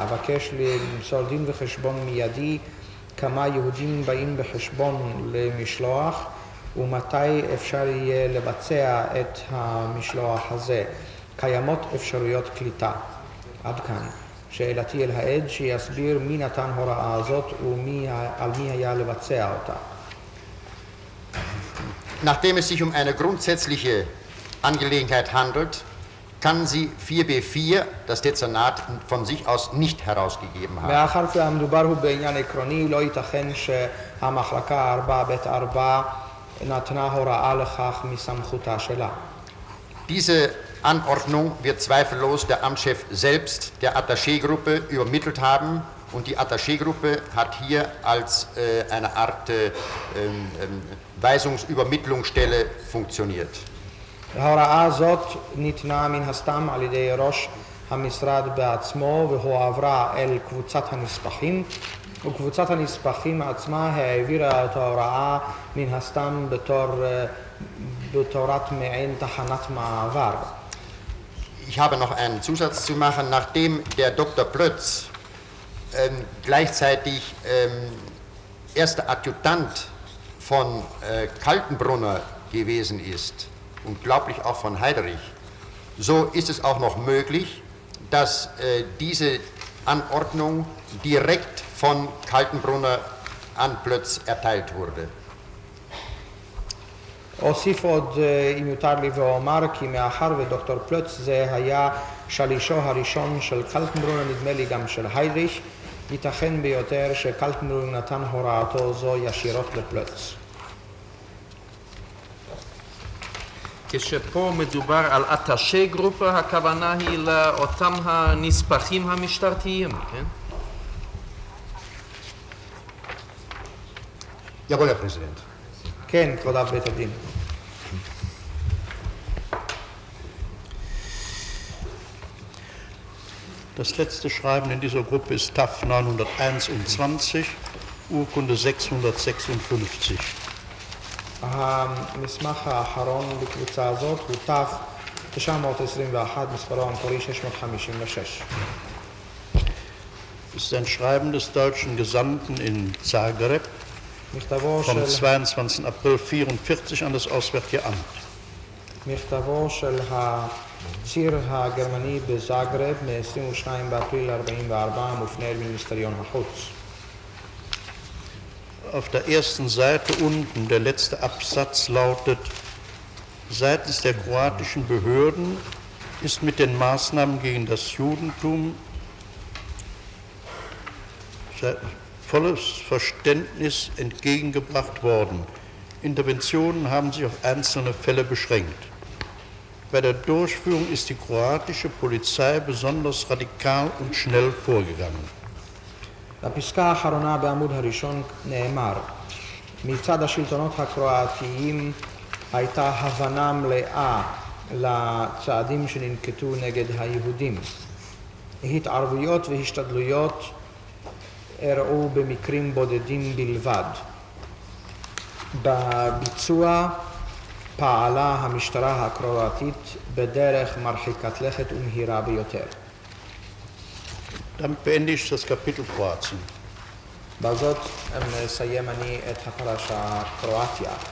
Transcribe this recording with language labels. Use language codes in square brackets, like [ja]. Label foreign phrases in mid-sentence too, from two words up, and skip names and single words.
[he] אבקש למסור דין וחשבון מיידי כמה יהודים באים בחשבון למשלוח ומתי אפשר יהיה לבצע את המשלוח הזה. קיימות אפשרויות קליטה. עד כאן. שאלתי אל העד שיסביר מי נתן הוראה הזאת ועל מי היה לבצע אותה. [de] Nachdem es sich um eine grundsätzliche Angelegenheit handelt, kann sie 4b4 das Dezernat von sich aus nicht herausgegeben haben. [he] מאחר שהמדובר הוא בעניין עקרוני, לא ייתכן שהמחלקה 4ב4 נתנה הוראה לכך מסמכותה שלה. [de] Diese Anordnung wird zweifellos der Amtschef selbst der Attaché-Gruppe übermittelt haben und die Attaché-Gruppe hat hier als eine Art Weisungsübermittlungsstelle funktioniert. [he] ההוראה הזאת ניתנה מן הסתם על ידי ראש המשרד בעצמו והועברה אל קבוצת הנספחים וקבוצת הנספחים עצמה העבירה את ההוראה מן הסתם בתורת מעין תחנת מעבר. [de] Ich habe noch einen Zusatz zu machen. Nachdem der Dr. Plötz gleichzeitig erster Adjutant von Kaltenbrunner gewesen ist, unglaublich auch von Heiderich, so ist es auch noch möglich, dass diese Anordnung direkt von Kaltenbrunner an Plötz erteilt wurde. [he] אוסיף עוד, אם יותר לי ואומר, כי מאחר ודוקטור פלוץ זה היה שלישו הראשון של קלטנברונר, נדמה לי גם של היידריך, ייתכן ביותר שקלטנברונר נתן הוראתו זו ישירות לפלוץ. כשפה מדובר על [de] Attaché-Gruppe, [he] הכוונה היא לאותם הנספחים המשטרתיים, כן? [de] Jawohl, Herr Präsident. [he] כן, כבוד אב בית הדין. [de] Das letzte Schreiben in dieser Gruppe ist TAF 921, Urkunde 656. [he] המסמך האחרון בקבוצה הזאת הוא תף 921, מספרו המקורי 656. [de] Es ist ein Schreiben des deutschen Gesandten in Zagreb vom 22. April 1944 an das Auswärtige Amt. [he] מכתבו של הציר הגרמני בזאגרב מ-22 באפריל 44 מופנה אל מיניסטריון החוץ. [de] Auf der ersten Seite unten, der letzte Absatz lautet: Seitens der kroatischen Behörden ist mit den Maßnahmen gegen das Judentum volles Verständnis entgegengebracht worden. Interventionen haben sich auf einzelne Fälle beschränkt. Bei der Durchführung ist die kroatische Polizei besonders radikal und schnell vorgegangen. [he] בפסקה האחרונה בעמוד הראשון נאמר: מצד השלטונות הקרואטיים הייתה הבנה מלאה לצעדים שננקטו נגד היהודים. התערבויות והשתדלויות אירעו במקרים בודדים בלבד. בביצוע פעלה המשטרה הקרואטית בדרך מרחיקת לכת ומהירה ביותר. [de] Damit beende ich das Kapitel Kroatien. [he] בזאת מסיים אני את הפרשה קרואטיה.